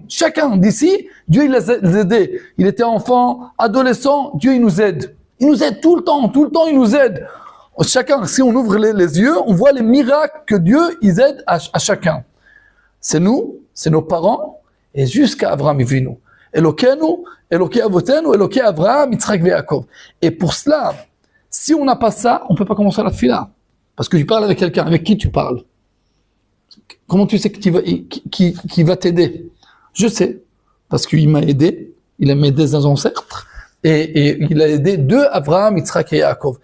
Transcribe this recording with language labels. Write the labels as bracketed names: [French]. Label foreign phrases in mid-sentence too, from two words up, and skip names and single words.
[French] Chacun d'ici, Dieu il les a aidés. Il était enfant, adolescent, Dieu il nous aide. Il nous aide tout le temps il nous aide. Chacun, si on ouvre les yeux, on voit les miracles que Dieu il aide à chacun. C'est nous, c'est nos parents, et jusqu'à Abraham Avinu. [Hebrew] אלוקינו, אלוקי אבותינו, אלוקי אברהם, יצחק ויעקב. [French] Et pour cela, si on n'a pas ça, on peut pas commencer la tefila. Parce que tu parles avec quelqu'un, avec qui tu parles? Comment tu sais qui va t'aider? Je sais, parce qu'il m'a aidé, il a aidé des ancêtres, et il a aidé de Abraham, Yitzhak et Yaakov.